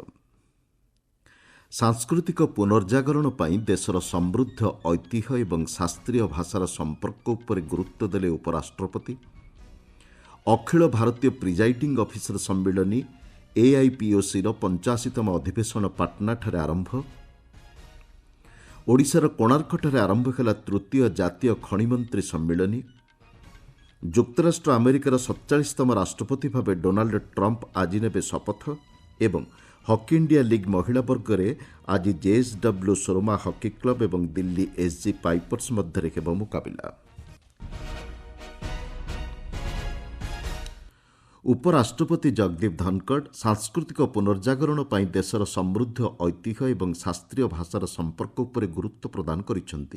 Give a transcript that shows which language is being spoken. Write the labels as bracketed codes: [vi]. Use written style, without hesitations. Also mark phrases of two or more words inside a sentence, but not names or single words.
[or] ସାଂସ୍କୃତିକ ପୁନର୍ଜାଗରଣ ପର ଦେଶର ସମୃଦ୍ଧ ଐତିହ୍ୟ ଏବଂ ଶାସ୍ତ୍ରୀୟ ଭାଷାର ସମ୍ପର୍କ ଉପର ଗୁରୁତ୍ୱ ଦେଲେ ଉପରାଷ୍ଟ୍ରପତି। ଅଖିଳ ଭାରତୀୟ [en] presiding officer [or] ସମ୍ମିଳନୀ AIPOC 85ତମ ଅଧିବେଶନ ପାଟନାଠାରେ ଆରମ୍ଭ। ଓଡ଼ିଶାର କୋଣାର୍କଠାରେ ଆରମ୍ଭ ହେଲା ତୃତୀୟ ଜାତୀୟ ଖଣିମନ୍ତ୍ରୀ ସମ୍ମିଳନୀ। ଯୁକ୍ତରାଷ୍ଟ୍ର ଆମେରିକାର 47ତମ ରାଷ୍ଟ୍ରପତି ଭାବେ ଡୋନାଲ୍ଡ ଟ୍ରମ୍ପ ଆଜି ନେବେ ଶପଥ ଏବଂ ହକି ଇଣ୍ଡିଆ ଲିଗ୍ ମହିଳା ବର୍ଗରେ ଆଜି JSW ସୋରମା ହକି କ୍ଲବ ଏବଂ ଦିଲ୍ଲୀ SG ପାଇପର୍ସ ମଧ୍ୟରେ ହେବ ମୁକାବିଲା। ଉପରାଷ୍ଟ୍ରପତି ଜଗଦୀପ ଧନକଡ଼ ସାଂସ୍କୃତିକ ପୁନର୍ଜାଗରଣ ପାଇଁ ଦେଶର ସମୃଦ୍ଧ ଐତିହ୍ୟ ଏବଂ ଶାସ୍ତ୍ରୀୟ ଭାଷାର ସମ୍ପର୍କ ଉପରେ ଗୁରୁତ୍ୱ ପ୍ରଦାନ କରିଛନ୍ତି।